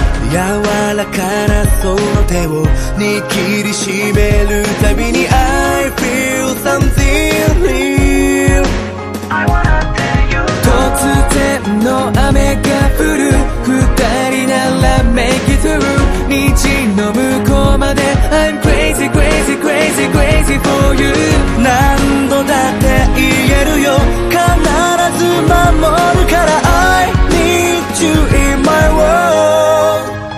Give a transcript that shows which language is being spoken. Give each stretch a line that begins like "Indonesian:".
Japanese: 柔らかなその手を握りしめるたびに
English: I feel something real。
Japanese: 突然の雨が降る、二人なら
English: make it through。
Japanese: 道の向こうまで
English: I'm crazy crazy crazy crazy for you。
Japanese: 何度だって言えるよ、必ず守るから
English: I need you in my world。